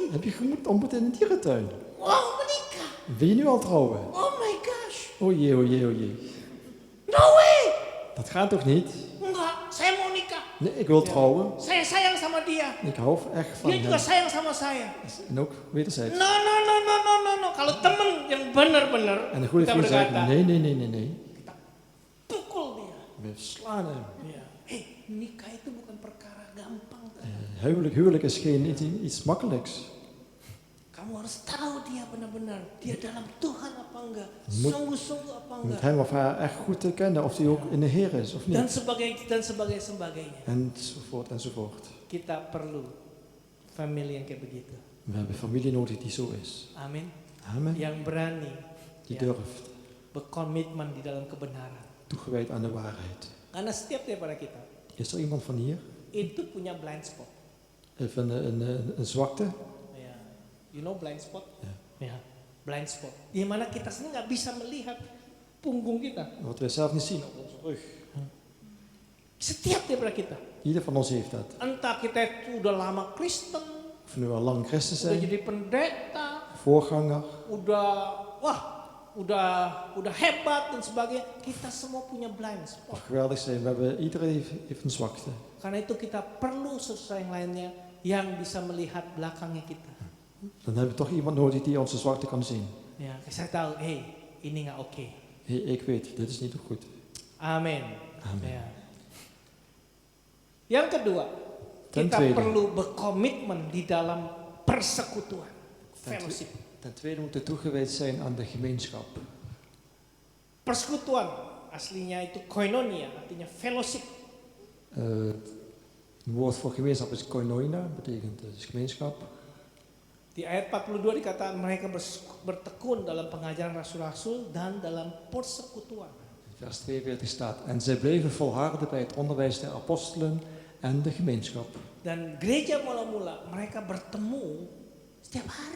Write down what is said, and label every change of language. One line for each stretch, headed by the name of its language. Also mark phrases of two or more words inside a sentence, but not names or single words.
Dutch: Heb je ontmoet in de dierentuin?
Indonesian: Wow, menikah.
Dutch: Wil je nu al trouwen?
English: Oh my gosh.
Dutch: Oh jee, oh jee, oh jee.
English: No way.
Dutch: Dat gaat toch niet?
Indonesian: Enggak, saya mau nikah.
Dutch: Nee, ik wil trouwen.
Indonesian: Saya sayang sama dia.
Dutch: Ik hou echt van
Indonesian: Dia juga
Dutch: hem.
Indonesian: sayang sama saya.
Dutch: En ook wederzijds.
English: No.
Indonesian: Kalau temen yang benar-benar
Dutch: En de goede
Indonesian: kita
Dutch: vriend zegt,
Indonesian: berkata,
Dutch: nee.
Indonesian: kita pukul dia.
Dutch: We slaan hem.
Indonesian: Ya. Hey, nikah itu bukan perkara gampang.
Dutch: Huwelijk is geen iets makkelijks.
Indonesian: Kamu harus tahu dia benar-benar, dia dalam Tuhan apa enggak,
Dutch: Moet-
Indonesian: sungguh-sungguh apa
Dutch: Je moet
Indonesian: enggak,
Dutch: hem of haar echt goed te kennen, of hij ook in de Heer is of
Indonesian: dan
Dutch: niet.
Indonesian: sebagainya.
Dutch: Enzovoort, enzovoort.
Indonesian: Kita perlu family yang kayak begitu.
Dutch: We hebben familie nodig die zo is.
Indonesian: Amin.
Dutch: Amen.
Indonesian: Yang berani,
Dutch: Die
Indonesian: ya,
Dutch: durft.
Indonesian: berkomitmen di dalam kebenaran.
Dutch: Toegewijd aan de waarheid.
Indonesian: Karena setiap daripada kita
Dutch: Is er iemand van hier?
Indonesian: itu punya
English: blind spot.
Dutch: Even een zwakte?
English: Ya. You know blind spot?
Dutch: Ja.
Indonesian: Ya.
English: Blind spot.
Indonesian: Di mana kita sendiri nggak bisa melihat punggung kita.
Dutch: Wat wij zelf niet zien op onze rug.
Indonesian: Setiap daripada kita.
Dutch: Ieder van ons heeft dat.
Indonesian: Entah kita itu udah lama Kristen,
Dutch: Of we nu al lang christen
Indonesian: udah
Dutch: zijn,
Indonesian: jadi pendeta,
Dutch: voorganger,
Indonesian: udah hebat dan sebagainya. Kita semua punya
English: blind spot.
Dutch: of geweldig zijn. Iedereen heeft een zwakte.
Indonesian: Karena itu kita perlu sesuatu yang lainnya yang bisa melihat belakangnya kita.
Dutch: Dan hebben we toch iemand nodig die onze zwakte kan zien.
Indonesian: Ya, saya tahu, hey, ini nggak oke.
Dutch: Hey, ik weet, dit is niet goed.
Indonesian: Amin.
Dutch: Amin.
Indonesian: Ya. Yang kedua,
Dutch: Ten
Indonesian: kita
Dutch: tweede.
Indonesian: perlu berkomitmen di dalam persekutuan, fellowship.
Dutch: Ten tweede moeten we toegewijd zijn aan de gemeenschap.
Indonesian: Persekutuan aslinya itu koinonia, artinya fellowship.
Dutch: Het woord voor gemeenschap is koinonia, betekent dus gemeenschap.
Indonesian: Di ayat 42 dikatakan mereka bertekun dalam pengajaran rasul-rasul dan dalam persekutuan.
Dutch: In vers 42 staat, en zij bleven volharden bij het onderwijs der apostelen en de gemeenschap.
Indonesian: Dan gereja mula-mula mereka bertemu setiap hari.